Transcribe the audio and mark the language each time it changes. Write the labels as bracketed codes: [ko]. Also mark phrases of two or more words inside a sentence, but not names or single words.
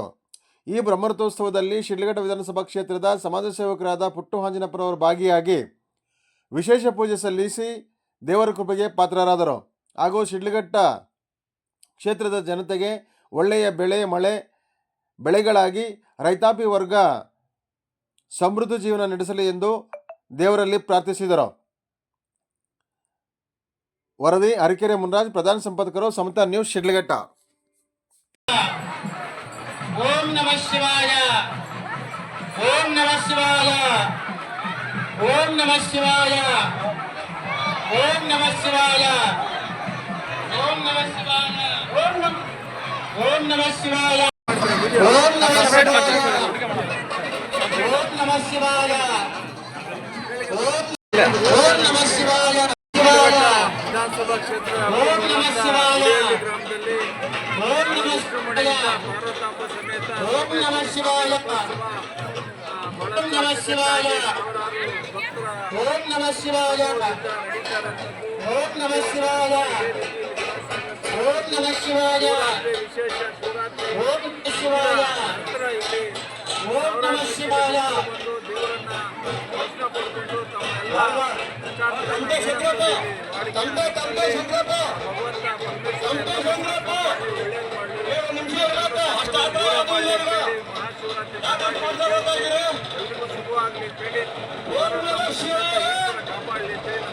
[kn] ಈ ಬ್ರಹ್ಮರಥೋತ್ಸವದಲ್ಲಿ ಶಿಡ್ಲಘಟ್ಟ ವಿಧಾನಸಭಾ ಕ್ಷೇತ್ರದ ಸಮಾಜ ಸೇವಕರಾದ ಪುಟ್ಟು ಹಾಂಜಿನಪ್ಪರವರು ಭಾಗಿಯಾಗಿ ವಿಶೇಷ ಪೂಜೆ ಸಲ್ಲಿಸಿ ದೇವರ ಕೃಪೆಗೆ ಪಾತ್ರರಾದರು ಹಾಗೂ ಶಿಡ್ಲಘಟ್ಟ ಕ್ಷೇತ್ರದ ಜನತೆಗೆ ಒಳ್ಳೆಯ ಬೆಳೆಗಳಾಗಿ ರೈತಾಪಿ ವರ್ಗ ಸಮೃದ್ಧ ಜೀವನ ನಡೆಸಲಿ ಎಂದು ದೇವರಲ್ಲಿ ಪ್ರಾರ್ಥಿಸಿದರು. ವರದಿ ಅರಕೆರೆ ಮುನ್ರಾಜ್, ಪ್ರಧಾನ ಸಂಪಾದಕರು, ಸಮತಾ ನ್ಯೂಸ್, ಶಿಡ್ಲಘಟ್ಟ. [sa] ಓಂ ನಮಃ ಶಿವಾಯ, ಓಂ ನಮಃ ಶಿವಾಯ, ಓಂ ನಮಃ ಶಿವಾಯ, ಓಂ ನಮಃ ಶಿವಾಯ, ಓಂ ನಮಃ ಶಿವಾಯ, ಓಂ ನಮಃ ಶಿವಾಯ, ಓಂ ನಮಃ ಶಿವಾಯ, ಓಂ ನಮಃ ಶಿವಾಯ, ಓಂ ನಮಃ ಶಿವಾಯ, [kn] ವಿಧಾನಸಭಾ ಕ್ಷೇತ್ರ [sa] ಓಂ ನಮಃ ಶಿವಾಯ, [kn] ಗ್ರಾಮದಲ್ಲಿ [sa] ಓಂ ನಮಃ ಶಿವಾಯ, [kn] ಪಾರ್ವತಾಂಬ ಸಮೇತ [sa] ಓಂ ನಮಃ ಶಿವಾಯ, ಓಂ ನಮಃ ಶಿವಾಯ, ಓಂ ನಮಃ ಶಿವಾಯ, ಓಂ ನಮಃ ಶಿವಾಯ, ಓಂ ನಮಃ ಶಿವಾಯ, [kn] ವಿಶೇಷ ಶಿವರಾತ್ರಿ [sa] ಓಂ ನಮಃ ಶಿವಾಯ, [kn] ನಂತರ ಇಲ್ಲಿ [sa] ಓಂ ನಮಃ ಶಿವಾಯ, [kn] ಬಂದು ದೇವರನ್ನ ದರ್ಶನ ಪಡ್ಕೊಂಡು ತಮ್ಮೆಲ್ಲ ವಿಚಾರಗಳನ್ನು ಸುಖವಾಗಲಿ ಬೇಡಿ ಕಾಪಾಡಲಿ ಅಂತ